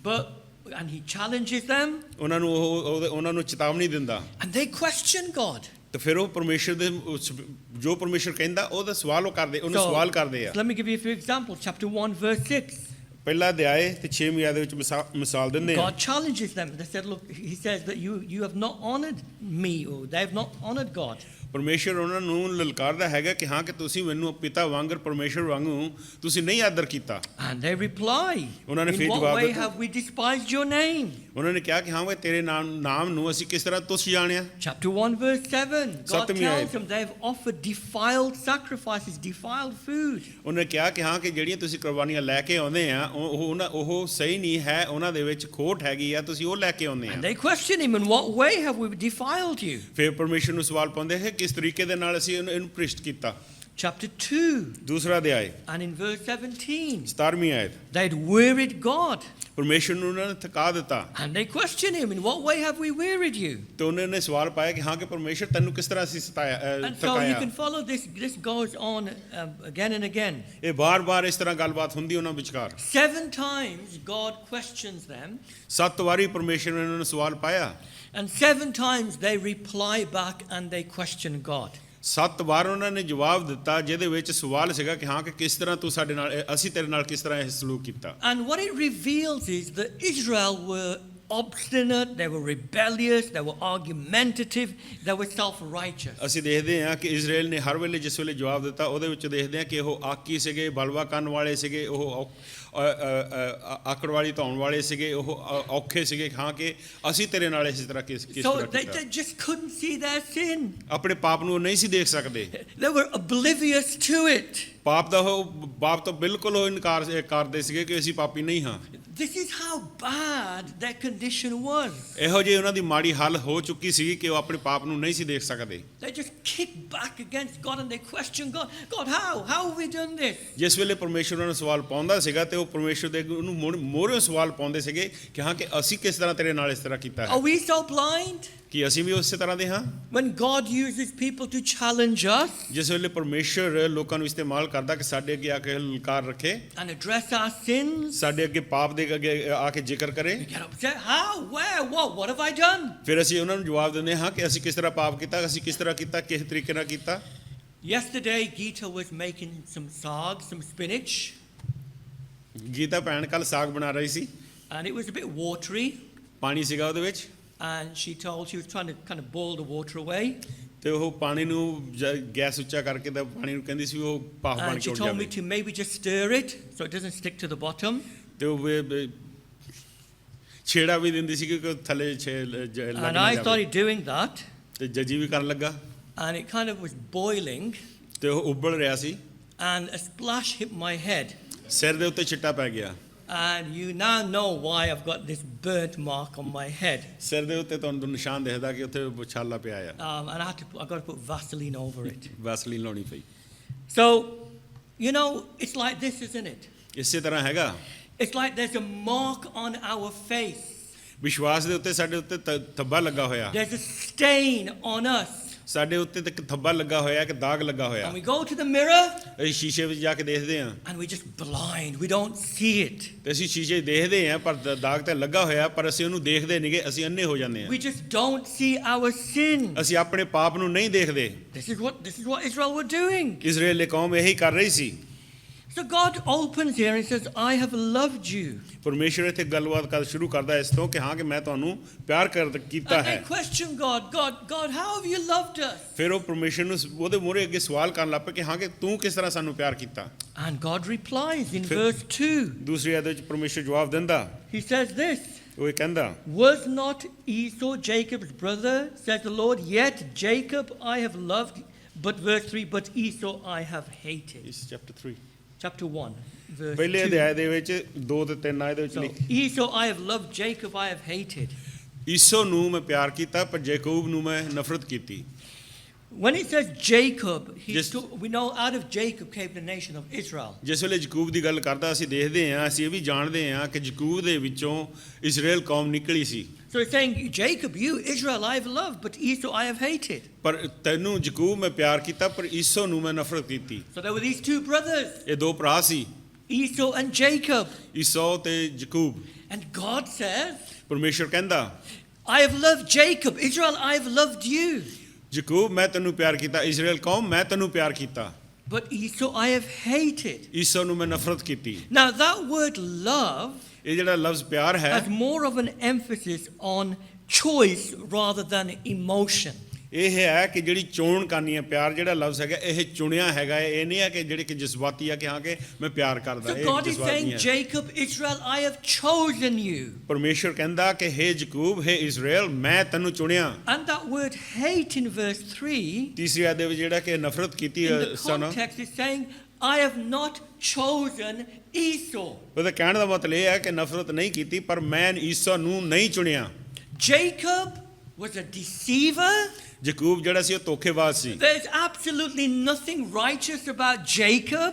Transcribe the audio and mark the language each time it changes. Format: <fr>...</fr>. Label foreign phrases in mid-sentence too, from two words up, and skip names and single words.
<en>And he challenges them.</en> <pa>ਉਹਨਾਂ ਨੂੰ ਚੇਤਾਵਨੀ ਦਿੰਦਾ।</pa> <en>And they question God.</en> <pa>ਤੇ ਫਿਰ ਉਹ ਪਰਮੇਸ਼ਰ ਦੇ ਜੋ ਪਰਮੇਸ਼ਰ ਕਹਿੰਦਾ ਉਹਦਾ ਸਵਾਲ ਉਹ ਕਰਦੇ, ਉਹਨੂੰ ਸਵਾਲ ਕਰਦੇ ਆ।</pa> <en>Let me give you a few examples. Chapter 1 verse 6.</en> <pa>ਪਹਿਲਾ ਅਧਿਆਏ ਤੇ 6ਵੀਂ ਆਇਤ ਦੇ ਵਿੱਚ ਮਿਸਾਲ ਦਿੰਦੇ ਆ।</pa> <en>God challenges them. They said, look, he says that you have not honored me, or they have not honored God.</en> <pa>ਪਰਮੇਸ਼ਰ ਉਹਨਾਂ ਨੂੰ ਲਲਕਾਰਦਾ ਹੈਗਾ ਕਿ ਹਾਂ ਕਿ ਤੁਸੀਂ ਮੈਨੂੰ ਪਿਤਾ ਵਾਂਗਰ ਪਰਮੇਸ਼ਰ ਵਾਂਗੂ ਤੁਸੀਂ ਨਹੀਂ ਆਦਰ ਕੀਤਾ।</pa> <en>And they reply,</en> <pa>ਉਹਨਾਂ ਨੇ ਫਿਰ</pa> <en>in what</en> <pa>ਜਵਾਬ</pa> <en>way</en> <pa>ਦਿੱਤਾ।</pa> <en>have we despised your name?</en> <pa>ਉਹਨਾਂ ਨੇ ਕਿਹਾ ਕਿ ਹਾਂ ਵੇ ਤੇਰੇ ਨਾਮ ਨੂੰ ਅਸੀਂ ਕਿਸ ਤਰ੍ਹਾਂ ਤੁੱਛ ਜਾਣਿਆ।</pa> <en>Chapter 1 verse 7. God</en> <pa>ਸੱਤਵੀਂ ਆਇਤ।</pa> <en>tells them they've offered defiled sacrifices, defiled food.</en> <pa>ਉਹਨੇ ਕਿਹਾ ਕਿ ਹਾਂ ਕਿ ਜਿਹੜੀਆਂ ਤੁਸੀਂ ਕੁਰਬਾਨੀਆਂ ਲੈ ਕੇ ਆਉਂਦੇ ਆ ਉਹ ਸਹੀ ਨਹੀਂ ਹੈ, ਉਹਨਾਂ ਦੇ ਵਿੱਚ ਖੋਟ ਹੈਗੀ ਆ, ਤੁਸੀਂ ਉਹ ਲੈ ਕੇ ਆਉਂਦੇ ਆ।</pa> <en>And they question him, in what way have we defiled you?</en> <pa>ਫਿਰ ਪਰਮੇਸ਼ਰ ਨੂੰ ਸਵਾਲ ਪਾਉਂਦੇ ਹੈ ਕਿਸ ਤਰੀਕੇ ਦੇ ਨਾਲ ਅਸੀਂ ਇਹਨੂੰ ਭ੍ਰਿਸ਼ਟ ਕੀਤਾ।</pa> <en>chapter 2</en> <pa>ਦੂਸਰਾ ਅਧਿਆਇ</pa> <en>and in verse 17.</en> <pa>17ਵੀਂ ਆਇਤ,</pa> <en>They'd wearied God</en> <pa>ਪਰਮੇਸ਼ਰ ਨੂੰ ਉਹਨਾਂ ਨੇ ਥਕਾ ਦਿੱਤਾ</pa> <en>and they questioned him, in what way have we wearied you?</en> <pa>ਤੇ ਉਹਨਾਂ ਨੇ ਸਵਾਲ ਪਾਇਆ ਕਿ ਹਾਂ ਕਿ ਪਰਮੇਸ਼ਰ ਤੈਨੂੰ ਕਿਸ ਤਰ੍ਹਾਂ ਅਸੀਂ</pa> <en>And so you</en> <pa>ਥਕਾਇਆ।</pa> <en>can follow this. This goes on again and again.</en> <pa>ਇਹ ਬਾਰ-ਬਾਰ ਇਸ ਤਰ੍ਹਾਂ ਗੱਲਬਾਤ ਹੁੰਦੀ ਉਹਨਾਂ ਵਿਚਕਾਰ।</pa> <en>7 times God questions them,</en> <pa>7 ਵਾਰੀ ਪਰਮੇਸ਼ਰ ਨੇ ਉਹਨਾਂ ਨੂੰ ਸਵਾਲ ਪਾਇਆ</pa> <en>and 7 times they reply back and they question God.</en> <pa>7 ਵਾਰ ਉਹਨਾਂ ਨੇ ਜਵਾਬ ਦਿੱਤਾ ਜਿਹਦੇ ਵਿੱਚ ਸਵਾਲ ਸੀਗਾ ਕਿ ਹਾਂ ਕਿ ਕਿਸ ਤਰ੍ਹਾਂ ਤੂੰ ਸਾਡੇ ਨਾਲ ਅਸੀਂ ਤੇਰੇ ਨਾਲ ਕਿਸ ਤਰ੍ਹਾਂ ਇਹ ਸਲੂਕ ਕੀਤਾ।</pa> <en>And what it reveals is that Israel were obstinate, they were rebellious, they were argumentative, they were self-righteous.</en> <pa>ਅਸੀਂ ਦੇਖਦੇ ਹਾਂ ਕਿ ਇਜ਼ਰਾਈਲ ਨੇ ਹਰ ਵੇਲੇ ਜਿਸ ਵੇਲੇ ਜਵਾਬ ਦਿੱਤਾ ਉਹਦੇ ਵਿੱਚ ਦੇਖਦੇ ਹਾਂ ਕਿ ਉਹ ਆਕੀ ਸੀਗੇ, ਬਲਵਾ ਕਰਨ ਵਾਲੇ ਸੀਗੇ, ਉਹ ਆਕੜਵਾਲੀ ਧਾਉਣ ਵਾਲੇ ਸੀਗੇ, ਉਹ ਔਖੇ ਸੀਗੇ ਹਾਂ ਕਿ ਅਸੀਂ ਤੇਰੇ ਨਾਲ ਇਸ ਤਰ੍ਹਾਂ ਕਿਸ</pa> <en>So</en> <pa>ਤਰ੍ਹਾਂ</pa> <en>they</en> <pa>ਕੀਤਾ।</pa> <en>just couldn't see their sin.</en> <pa>ਆਪਣੇ ਪਾਪ ਨੂੰ ਉਹ ਨਹੀਂ ਸੀ ਦੇਖ ਸਕਦੇ,</pa> <en>They were oblivious to it.</en> <pa>ਪਾਪ ਤੋਂ ਬਿਲਕੁਲ ਉਹ ਇਨਕਾਰ ਕਰਦੇ ਸੀਗੇ ਕਿ ਅਸੀਂ ਪਾਪੀ ਨਹੀਂ ਹਾਂ।</pa> <en>This is how bad their condition was.</en> <pa>ਇਹੋ ਜਿਹੀ ਉਹਨਾਂ ਦੀ ਮਾੜੀ ਹਾਲ ਹੋ ਚੁੱਕੀ ਸੀ ਕਿ ਉਹ ਆਪਣੇ ਪਾਪ ਨੂੰ ਨਹੀਂ ਸੀ ਦੇਖ ਸਕਦੇ।</pa> <en>They just kicked back against God and they questioned God. God, how have we done this?</en> <pa>ਜਿਸ ਵੇਲੇ ਪਰਮੇਸ਼ਰ ਉਹਨਾਂ ਨੂੰ ਸਵਾਲ ਪਾਉਂਦਾ ਸੀਗਾ ਤੇ ਉਹ ਪਰਮੇਸ਼ਰ ਦੇ ਉਹਨੂੰ ਮੋਹਰਿਓਂ ਸਵਾਲ ਪਾਉਂਦੇ ਸੀਗੇ ਕਿ ਹਾਂ ਕਿ ਅਸੀਂ ਕਿਸ ਤਰ੍ਹਾਂ ਤੇਰੇ ਨਾਲ ਇਸ ਤਰ੍ਹਾਂ ਕੀਤਾ ਹੈ।</pa> <en>Are we so blind?</en> <pa>ਕਿ ਅਸੀਂ ਵੀ ਉਸੇ ਤਰ੍ਹਾਂ ਦੇ ਹਾਂ।</pa> <en>When God uses people to challenge us</en> <pa>ਜਿਸ ਵੇਲੇ ਪਰਮੇਸ਼ਰ ਲੋਕਾਂ ਨੂੰ ਇਸਤੇਮਾਲ ਕਰਦਾ ਕਿ ਸਾਡੇ ਅੱਗੇ ਆ ਕੇ ਲਲਕਾਰ ਰੱਖੇ,</pa> <en>and address our sins,</en> <pa>ਸਾਡੇ ਅੱਗੇ ਪਾਪ ਦੇ ਅੱਗੇ ਆ ਕੇ ਜ਼ਿਕਰ ਕਰੇ,</pa> <en>we get upset. How? Where? What have I done?</en> <pa>ਫਿਰ ਅਸੀਂ ਉਹਨਾਂ ਨੂੰ ਜਵਾਬ ਦਿੰਦੇ ਹਾਂ ਕਿ ਅਸੀਂ ਕਿਸ ਤਰ੍ਹਾਂ ਪਾਪ ਕੀਤਾ, ਅਸੀਂ ਕਿਸ ਤਰ੍ਹਾਂ ਕੀਤਾ, ਕਿਸ ਤਰੀਕੇ ਨਾਲ ਕੀਤਾ।</pa> <en>Yesterday, Geeta was making some saag, some spinach,</en> <pa>ਗੀਤਾ ਭੈਣ ਕੱਲ ਸਾਗ ਬਣਾ ਰਹੀ ਸੀ,</pa> <en>and it was a bit watery.</en> <pa>ਪਾਣੀ ਸੀਗਾ ਉਹਦੇ ਵਿੱਚ</pa> <en>And she was trying to kind of boil the water away.</en> <pa>ਤੇ ਉਹ ਪਾਣੀ ਨੂੰ ਗੈਸ ਉੱਚਾ ਕਰਕੇ ਤਾਂ ਪਾਣੀ ਨੂੰ ਕਹਿੰਦੀ ਸੀ ਉਹ ਭਾਫ ਬਣ</pa> <en>And</en> <pa>ਕੇ</pa> <en>she</en> <pa>ਉੱਡ</pa> <en>told me</en> <pa>ਜਾਵੇ</pa> <en>to maybe just stir it so it doesn't stick to the bottom.</en> <pa>ਤੇ ਉਹ ਛੇੜਾ ਵੀ ਦਿੰਦੀ ਸੀ ਕਿ ਥੱਲੇ ਲੱਗ</pa> <en>And</en> <pa>ਨਾ</pa> <en>I</en> <pa>ਜਾਵੇ।</pa> <en>started doing that,</en> <pa>ਤੇ ਜੱਜੀ ਵੀ ਕਰਨ ਲੱਗਾ</pa> <en>and it kind of was boiling,</en> <pa>ਤੇ ਉਹ ਉਬਲ ਰਿਹਾ ਸੀ,</pa> <en>and a splash hit my head.</en> <pa>ਸਿਰ ਦੇ ਉੱਤੇ ਛਿੱਟਾ ਪੈ ਗਿਆ।</pa> <en>And you now know why I've got this burnt mark on my head.</en> <pa>ਸਿਰ ਦੇ ਉੱਤੇ ਤੁਹਾਨੂੰ ਨਿਸ਼ਾਨ ਦਿਖਦਾ ਕਿ ਉੱਥੇ ਛਾਲਾ ਪਿਆ ਆ।</pa> <en>And I got to put Vaseline over it.</en> <pa>ਵੈਸਲੀਨ ਲਾਉਣੀ ਪਈ।</pa> <en>So, you know, it's like this, isn't it?</en> <pa>ਇਸੇ ਤਰ੍ਹਾਂ ਹੈਗਾ,</pa> <en>It's like there's a mark on our face.</en> <pa>ਵਿਸ਼ਵਾਸ ਦੇ ਉੱਤੇ ਸਾਡੇ ਉੱਤੇ ਥੱਬਾ ਲੱਗਾ ਹੋਇਆ,</pa> <en>There's a stain on us.</en> <pa>ਸਾਡੇ ਉੱਤੇ ਤੇ ਇੱਕ ਥੱਬਾ ਲੱਗਾ ਹੋਇਆ, ਕਿ ਦਾਗ ਲੱਗਾ ਹੋਇਆ।</pa> <en>And we go to the mirror</en> <pa>ਅਸੀਂ ਸ਼ੀਸ਼ੇ ਵਿੱਚ ਜਾ ਕੇ ਦੇਖਦੇ ਹਾਂ</pa> <en>and we're just blind. We don't see it.</en> <pa>ਤੇ ਅਸੀਂ ਸ਼ੀਸ਼ੇ 'ਚ ਦੇਖਦੇ ਹਾਂ ਪਰ ਦਾਗ ਤੇ ਲੱਗਾ ਹੋਇਆ, ਪਰ ਅਸੀਂ ਉਹਨੂੰ ਦੇਖਦੇ ਨਹੀਂਗੇ, ਅਸੀਂ ਅੰਨੇ ਹੋ ਜਾਂਦੇ ਹਾਂ।</pa> <en>We just don't see our sin.</en> <pa>ਅਸੀਂ ਆਪਣੇ ਪਾਪ ਨੂੰ ਨਹੀਂ ਦੇਖਦੇ।</pa> <en>This is what Israel were doing.</en> <pa>ਇਜ਼ਰਾਈਲ ਦੀ ਕੌਮ ਇਹੀ ਕਰ ਰਹੀ ਸੀ।</pa> <en>So God opens here and says, I have loved you.</en> <pa>ਪਰਮੇਸ਼ਰ ਇੱਥੇ ਗੱਲਬਾਤ ਕਰ ਸ਼ੁਰੂ ਕਰਦਾ ਇਸ ਤੋਂ ਕਿ ਹਾਂ ਕਿ ਮੈਂ ਤੁਹਾਨੂੰ ਪਿਆਰ ਕੀਤਾ</pa> <en>And</en> <pa>ਹੈ।</pa> <en>they question God, how have you loved us?</en> <pa>ਫਿਰ ਉਹ ਪਰਮੇਸ਼ਰ ਨੂੰ ਉਹਦੇ ਮੂਹਰੇ ਅੱਗੇ ਸਵਾਲ ਕਰਨ ਲੱਗ ਪਏ ਕਿ ਹਾਂ ਕਿ ਤੂੰ ਕਿਸ ਤਰ੍ਹਾਂ ਸਾਨੂੰ ਪਿਆਰ ਕੀਤਾ।</pa> <en>And God replies in verse 2.</en> <pa>ਦੂਸਰੀ ਆਇਤ ਵਿੱਚ ਪਰਮੇਸ਼ਰ ਜਵਾਬ ਦਿੰਦਾ,</pa> <en>He says this,</en> <pa>ਉਹ ਇਹ ਕਹਿੰਦਾ,</pa> <en>was not Esau Jacob's brother, says the Lord, yet Jacob I have loved, but verse 3, but Esau I have hated.</en> <pa>ਇਸ ਚੈਪਟਰ 3</pa> <en>Chapter 1, verse</en> <pa>ਪਹਿਲੇ</pa> <en>2.</en> <pa>ਅਧਿਆਇ ਦੇ ਵਿੱਚ 2 ਤੇ 3 ਆਇਤ ਵਿੱਚ</pa> <en>So,</en> <pa>ਲਿਖੀ,</pa> <en>Esau I have loved, Jacob I have hated.</en> <pa>ਈਸੋ ਨੂੰ ਮੈਂ ਪਿਆਰ ਕੀਤਾ ਪਰ ਯਾਕੂਬ ਨੂੰ ਮੈਂ ਨਫ਼ਰਤ ਕੀਤੀ।</pa> <en>When it says Jacob, Just- we know out of Jacob came the nation of Israel.</en> <pa>ਜਿਸ ਵੇਲੇ ਯਾਕੂਬ ਦੀ ਗੱਲ ਕਰਦਾ ਅਸੀਂ ਦੇਖਦੇ ਹਾਂ, ਅਸੀਂ ਇਹ ਵੀ ਜਾਣਦੇ ਹਾਂ ਕਿ ਯਾਕੂਬ ਦੇ ਵਿੱਚੋਂ ਇਜ਼ਰਾਈਲ ਕੌਮ ਨਿਕਲੀ ਸੀ।</pa> <en>So it's saying, Jacob, you, Israel, I have loved, but Esau I have hated.</en> <pa>ਪਰ ਤੈਨੂੰ ਯਾਕੂਬ ਮੈਂ ਪਿਆਰ ਕੀਤਾ ਪਰ ਈਸੋ ਨੂੰ ਮੈਂ ਨਫ਼ਰਤ ਕੀਤੀ।</pa> <en>So there were these two brothers,</en> <pa>ਇਹ ਦੋ ਭਰਾ ਸੀ,</pa> <en>Esau and Jacob.</en> <pa>ਈਸੋ ਤੇ ਯਾਕੂਬ।</pa> <en>And God says,</en> <pa>ਪਰਮੇਸ਼ਰ ਕਹਿੰਦਾ,</pa> <en>I have loved Jacob, Israel, I have loved you.</en> <pa>ਯਾਕੂਬ ਮੈਂ ਤੈਨੂੰ ਪਿਆਰ ਕੀਤਾ, ਇਜ਼ਰਾਈਲ ਕੌਮ ਮੈਂ ਤੈਨੂੰ ਪਿਆਰ ਕੀਤਾ,</pa> <en>But Esau I have hated.</en> <pa>ਈਸੋ ਨੂੰ ਮੈਂ ਨਫ਼ਰਤ ਕੀਤੀ।</pa> <en>Now that word love</en> <pa>ਇਹ ਜਿਹੜਾ ਲਫ਼ਜ਼ ਪਿਆਰ ਹੈ,</pa> <en>has more of an emphasis on choice rather than emotion.</en> <pa>ਇਹ ਹੈ ਕਿ ਜਿਹੜੀ ਚੋਣ ਕਰਨੀ ਹੈ, ਪਿਆਰ ਜਿਹੜਾ ਲਫ਼ਜ਼ ਹੈਗਾ ਇਹ ਚੁਣਿਆ ਹੈਗਾ, ਇਹ ਨਹੀਂ ਹੈ ਕਿ ਜਿਹੜੇ ਕਿ ਜਜ਼ਬਾਤੀ ਆ ਕਿ ਹਾਂ ਕਿ ਮੈਂ ਪਿਆਰ ਕਰਦਾ।</pa> <en>So</en> <pa>ਇਹ</pa> <en>God is</en> <pa>ਜਜ਼ਬਾਤ</pa> <en>saying,</en> <pa>ਨਹੀਂ ਹੈ।</pa> <en>Jacob, Israel, I have chosen you.</en> <pa>ਪਰਮੇਸ਼ਰ ਕਹਿੰਦਾ ਕਿ ਹੇ ਯਾਕੂਬ, ਹੇ ਇਜ਼ਰਾਈਲ, ਮੈਂ ਤੈਨੂੰ ਚੁਣਿਆ।</pa> <en>And that word hate in verse 3,</en> <pa>ਤੀਸਰੀ ਆਇਤ ਦੇ ਵਿੱਚ ਜਿਹੜਾ ਕਿ ਨਫ਼ਰਤ ਕੀਤੀ</pa> <en>in the</en> <pa>ਸਾਨੂੰ,</pa> <en>context is saying, I have not chosen Esau.</en> <pa>ਉਹਦਾ ਕਹਿਣ ਦਾ ਮਤਲਬ ਇਹ ਹੈ ਕਿ ਨਫ਼ਰਤ ਨਹੀਂ ਕੀਤੀ ਪਰ ਮੈਂ ਈਸੋ ਨੂੰ ਨਹੀਂ ਚੁਣਿਆ।</pa> <en>Jacob was a deceiver.</en> <pa>ਯਕੂਬ ਜਿਹੜਾ ਸੀ ਉਹ ਧੋਖੇਬਾਜ਼ ਸੀ।</pa> <en>There's absolutely nothing righteous about Jacob.</en>